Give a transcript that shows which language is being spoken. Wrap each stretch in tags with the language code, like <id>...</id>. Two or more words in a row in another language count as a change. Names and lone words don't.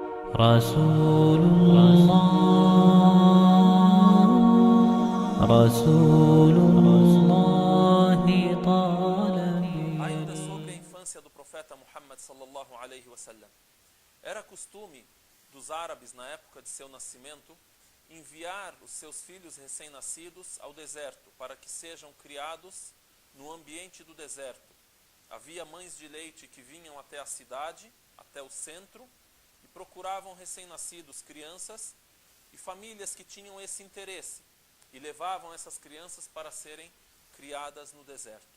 <ar>رسول الله رسول الله طالبي.</ar> <pt>Ainda sobre a infância do profeta Muhammad</pt> <ar>صلى الله عليه وسلم.</ar> <pt>Era costume dos árabes na época de seu nascimento enviar os seus filhos recém-nascidos ao deserto para que sejam criados no ambiente do deserto. Havia mães de leite que vinham até a cidade, até o centro, e procuravam recém-nascidos, crianças e famílias que tinham esse interesse e levavam essas crianças para serem criadas no deserto.</pt>